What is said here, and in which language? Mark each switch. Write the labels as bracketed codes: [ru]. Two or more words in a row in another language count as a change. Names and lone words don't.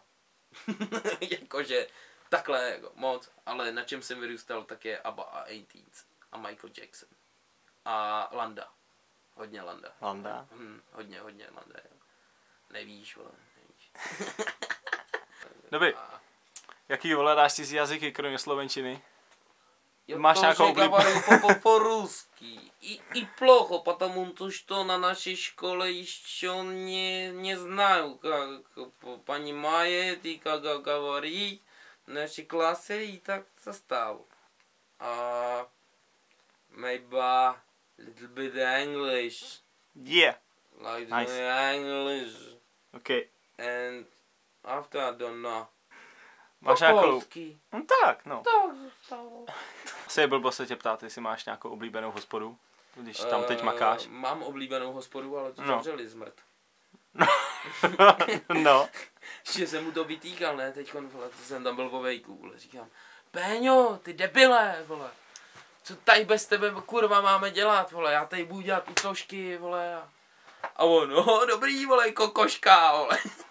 [cs] Jakože takhle, jako, moc, ale na čem jsem vyrůstal, tak je ABBA a 18 a Michael Jackson. A Landa. Hodně Landa. Landa? Hodně Landa, jo. Nevíš, vole, nevíš. Dobrý. Jaký ovládáš cizí jazyky, kromě slovenčiny? [ru] Я [cs] Máš [ru] тоже [cs] nějakou [ru] говорю по-русски. И плохо, потому что на нашей школе еще не знаю, как понимает и как говорить в нашей классе и так состав. [en] Maybe a little bit English. Yeah. Like Nice. English. Okay. And after I don't know. [cs] Máš nějakou... Polský. No tak, no. To zůstalo. Asi je blbo se tě ptát, jestli máš nějakou oblíbenou hospodu, když tam teď makáš. Mám oblíbenou hospodu, ale to No. zavřeli zmrt. No. Ještě jsem mu to vytýkal, ne, teďkon, vole, to jsem tam byl vo vejku, vole, říkám, Péňo, ty debile, vole, co tady bez tebe, kurva, máme dělat, vole, já tady budu dělat utožky, vole, a on, no, dobrý, vole, kokoška, vole.